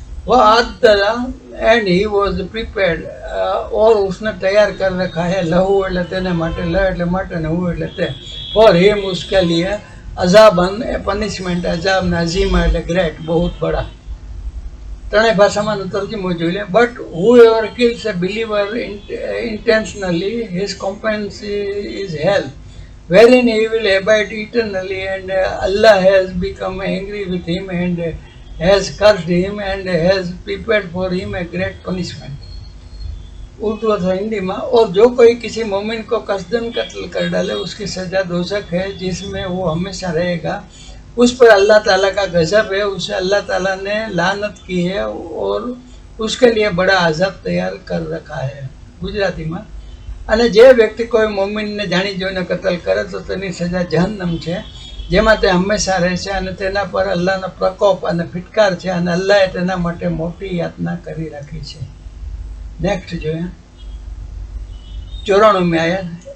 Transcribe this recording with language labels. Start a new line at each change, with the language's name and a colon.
Gujarati: वह अद्दला
English: and he was prepared,
Hindi: और उसने तैयार कर रखा है,
Gujarati: लहू એટલે તેને માટે, લ એટલે માટે ને હું એટલે તે,
English: for him
Hindi: उसके लिए,
Gujarati: अजाबन ए पनिशमेंट, अजाब नाजीमा એટલે ગ્રેટ,
Hindi: बहुत बड़ा.
Gujarati: ત્રણેય ભાષામાં તર્જમો જોઈ લે.
English: But whoever kills a believer intentionally, his recompense is hell, wherein he will abide eternally, and Allah has become angry with him and has cursed him and has prepared for him a great punishment.
Hindi: Urdu अथवा हिंदी में. और जो कोई किसी मोमिन को कसदन कत्ल कर डाले, उसकी सजा दोज़ख है जिसमें वो हमेशा रहेगा. उस पर अल्लाह ताला का गजब है, उसे अल्लाह ताला ने लानत की है और उसके लिए बड़ा अजाब तैयार कर रखा है. गुजराती में.
Gujarati: અને જે વ્યક્તિ કોઈ મોમિનને જાણી જોઈને કતલ કરે તો તેની સજા જહન્નમ છે, જેમાં તે હંમેશા રહેશે, અને તેના પર અલ્લાહનો પ્રકોપ અને ફિટકાર છે, અને અલ્લાહે તેના માટે મોટી યાતના કરી રાખી છે. નેક્સ્ટ જોઈએ 94 આયત.